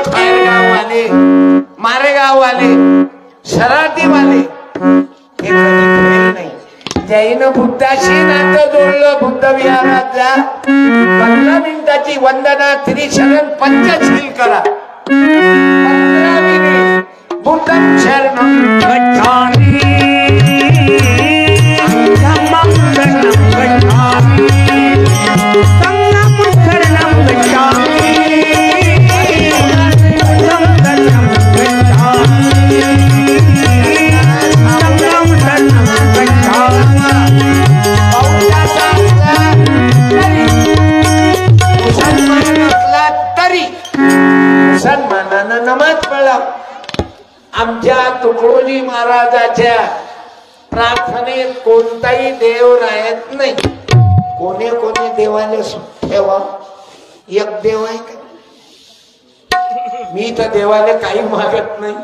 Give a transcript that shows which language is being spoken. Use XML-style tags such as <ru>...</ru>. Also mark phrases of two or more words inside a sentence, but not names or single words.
<mr>खैरगाववाले मारेगाववाले सराटीवाले हे कधी फेल नाही. जैन बुद्धाशी नातं जोडलं. बुद्ध विहारात जा. 15 मिनिटाची वंदना त्रिशरण पंचशील करा. 15 मिनिट.</mr> <pi>बुद्धं शरणं गच्छामि धम्मं शरणं गच्छामि संघं शरणं गच्छामि बुद्धं शरणं गच्छामि संघं शरणं गच्छामि.</pi> <mr>मुसलमानातला आमच्या तुकडोजी महाराजाच्या प्रार्थनेत कोणताही देव राहत नाही. कोणी कोणी देवाला ठेवा, एक देव आहे का? मी तर देवाला काही मागत नाही.</mr>